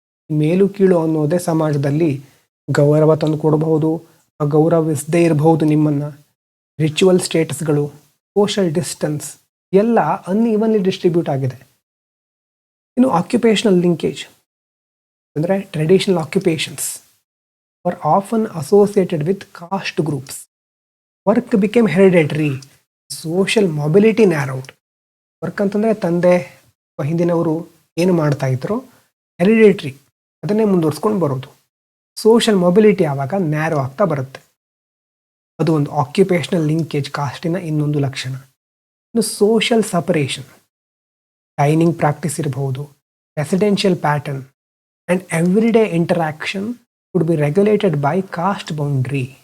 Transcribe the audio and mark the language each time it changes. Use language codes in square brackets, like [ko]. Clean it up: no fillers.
[kn] ಮೇಲು ಕೀಳು ಅನ್ನೋದೇ ಸಮಾಜದಲ್ಲಿ ಗೌರವ ತಂದು ಕೊಡಬಹುದು, ಗೌರವಿಸದೇ ಇರಬಹುದು ನಿಮ್ಮನ್ನು. ರಿಚುವಲ್ ಸ್ಟೇಟಸ್ಗಳು, ಸೋಷಲ್ ಡಿಸ್ಟೆನ್ಸ್ ಎಲ್ಲ ಅನ್ಈವನ್ಲಿ ಡಿಸ್ಟ್ರಿಬ್ಯೂಟ್ ಆಗಿದೆ. [en] ಇನ್ನು occupational linkage ಅಂದರೆ traditional occupations were often associated with caste groups. Work became hereditary. Social mobility narrowed. [kn] Work ಅಂತಂದರೆ ತಂದೆ ಹಿಂದಿನವರು ಏನು ಮಾಡ್ತಾ ಇದ್ರು ಹೆರಿಡೇಟ್ರಿ, ಅದನ್ನೇ ಮುಂದುವರ್ಸ್ಕೊಂಡು ಬರೋದು. ಸೋಷಲ್ ಮೊಬಿಲಿಟಿ ಆವಾಗ ನ್ಯಾರೋ ಆಗ್ತಾ ಬರುತ್ತೆ. ಅದು ಒಂದು ಆಕ್ಯುಪೇಷನಲ್ ಲಿಂಕೇಜ್, ಕಾಸ್ಟಿನ ಇನ್ನೊಂದು ಲಕ್ಷಣ. [en] ಇನ್ನು social separation, dining practice ಇರಬಹುದು, residential pattern and everyday interaction would be regulated by caste boundary.